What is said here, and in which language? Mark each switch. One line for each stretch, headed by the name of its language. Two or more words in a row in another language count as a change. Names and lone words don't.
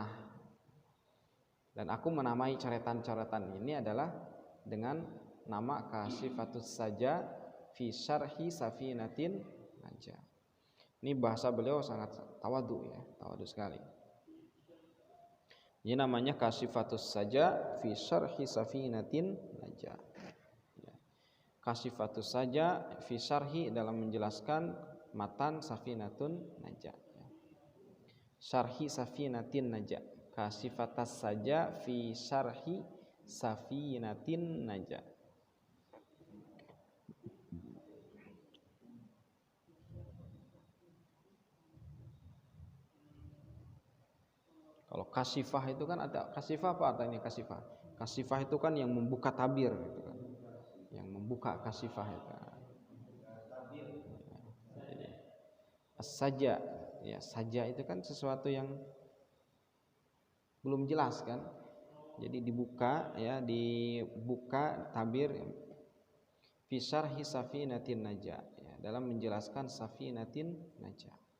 Indonesian: Dan aku menamai coretan-coretan ini adalah dengan nama Kasyifatus Saja fi Syarhi Safinatin Najah. Ini bahasa beliau sangat tawadu ya, tawadu sekali. Ini namanya Kasyifatus Saja fi Syarhi Safinatin Najah. Kasyifatus Saja fi Syarhi dalam menjelaskan matan Safinatun Najah. Syarhi Safinatin Najah. Kasyifatas Saja fi Syarhi Safinatin Najah. Kalau kasifah itu kan ada kasifah, apa artinya kasifah? Kasifah itu kan yang membuka tabir gitu kan. Yang membuka kasifah itu. Saja ya, saja itu kan sesuatu yang belum jelas kan. Jadi dibuka ya, dibuka tabir fi syarhi Safinatin Najah ya, dalam menjelaskan Safinatin Najah.